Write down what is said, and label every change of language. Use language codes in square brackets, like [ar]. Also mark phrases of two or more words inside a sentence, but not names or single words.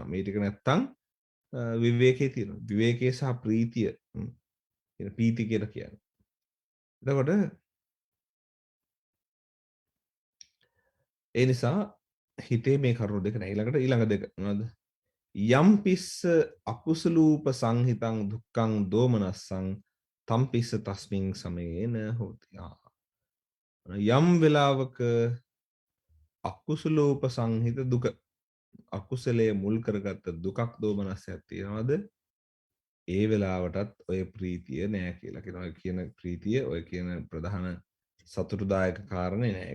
[si] මේ ටික නැත්තම් විවේකයේ තියෙනවා. විවේකයේ සහ ප්‍රීතිය කියන ප්‍රීති කියලා කියන්නේ. එතකොට ඒ නිසා හිතේ මේ කරුණු දෙක නෑ. ඊළඟ දෙක මොනවද? [pi] යම් පිස්ස අකුසලූප සංහිතං දුක්ඛං දෝමනස්සං තම්පිස්ස තස්මින් සමේන හෝති. [si] යම් වෙලාවක [pi] අකුසලූප සංහිත [si] දුක අකුසලයේ මුල් කරගත්ත දුකක් දෝමනස්සයක් තියෙනවද? ඒ වෙලාවටත් ඔය ප්‍රීතිය නෑ කියලා කියනවා. කියන ප්‍රීතිය ඔය කියන ප්‍රධාන සතුටුදායක කාරණේ නෑ.